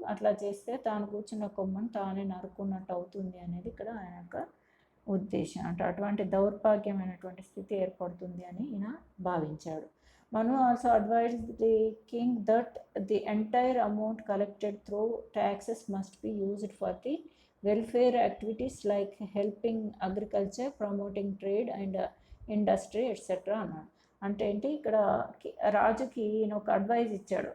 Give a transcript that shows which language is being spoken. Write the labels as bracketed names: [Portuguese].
[Telugu] అట్లా చేస్తే తాను కూర్చున్న కొమ్మను తానే నరుకున్నట్టు అవుతుంది అనేది ఇక్కడ ఆయన యొక్క ఉద్దేశం. అంటే అటువంటి దౌర్భాగ్యమైనటువంటి స్థితి ఏర్పడుతుంది అని ఈయన భావించాడు. [English] Manu also advised the king that the entire amount collected through taxes must be used for the welfare activities like helping agriculture, promoting trade and industry etc. [Telugu] అన్నాడు. అంటే ఏంటి, ఇక్కడ రాజుకి ఈయన ఒక అడ్వైజ్ ఇచ్చాడు.